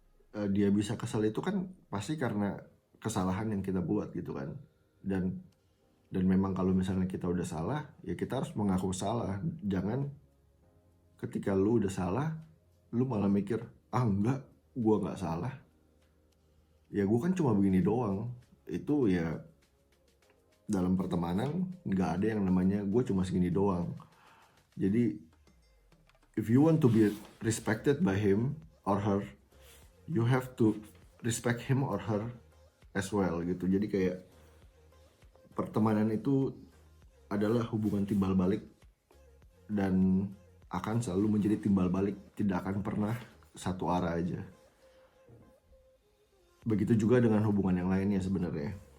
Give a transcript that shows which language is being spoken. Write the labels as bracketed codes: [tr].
[id] Dia bisa kesel itu kan pasti karena kesalahan yang kita buat gitu kan, dan memang kalau misalnya kita udah salah ya kita harus mengaku salah. Jangan ketika lu udah salah lu malah mikir enggak, gue nggak salah, ya gue kan cuma begini doang. Itu ya dalam pertemanan nggak ada yang namanya gue cuma segini doang. [en] Jadi if you want to be respected by him or her, you have to respect him or her as well gitu. [id] Jadi kayak pertemanan itu adalah hubungan timbal balik, dan akan selalu menjadi timbal balik, tidak akan pernah satu arah aja. Begitu juga dengan hubungan yang lainnya sebenarnya.